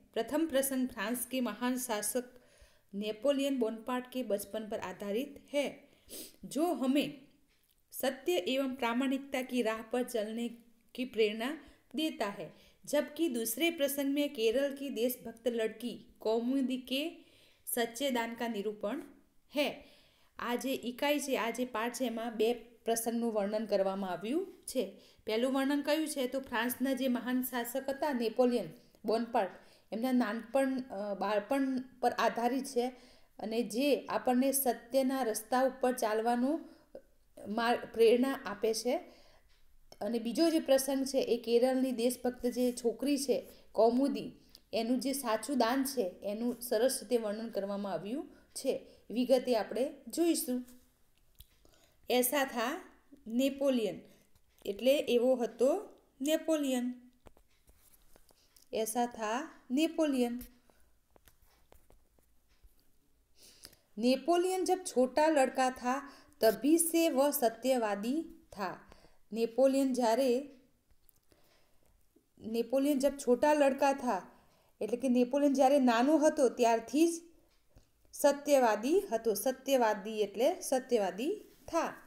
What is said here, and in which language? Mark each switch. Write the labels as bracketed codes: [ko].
[hi] प्रथम प्रसंग फ्रांस के महान शासक नेपोलियन बोनापार्ट के बचपन पर आधारित है, जो हमें सत्य एवं प्रामाणिकता की राह पर चलने की प्रेरणा देता है. जबकि दूसरे प्रसंग में केरल की देशभक्त लड़की कौमुदी के सच्चे दान का निरूपण है. [gu] આ જે ઇકાઈ છે, આ જે પાઠ છે, એમાં બે પ્રસંગનું વર્ણન કરવામાં આવ્યું છે. પહેલું વર્ણન કયું છે તો ફ્રાન્સના જે મહાન શાસક હતા નેપોલિયન બોનાપાર્ટ, એમના બાળપણ પર આધારિત છે અને જે આપણને સત્યના રસ્તા ઉપર ચાલવાનું પ્રેરણા આપે છે. અને બીજો જે પ્રસંગ છે એ કેરળની દેશભક્ત જે છોકરી છે કૌમુદી, એનું જે સાચું દાન છે એનું સરસ રીતે વર્ણન કરવામાં આવ્યું છે. વિગતે આપણે જોઈશું. [hi] એસા થા નેપોલિયન [gu] એટલે એવો હતો નેપોલિયન. [hi] એસા થા નેપોલિયન. नेपोलियन जब छोटा लड़का था तभी से वह सत्यवादी था. नेपोलियन जब छोटा लड़का था [gu] એટલે કે નેપોલિયન જ્યારે નાનો હતો ત્યારથી જ સત્યવાદી હતો. સત્યવાદી એટલે સત્યવાદી था.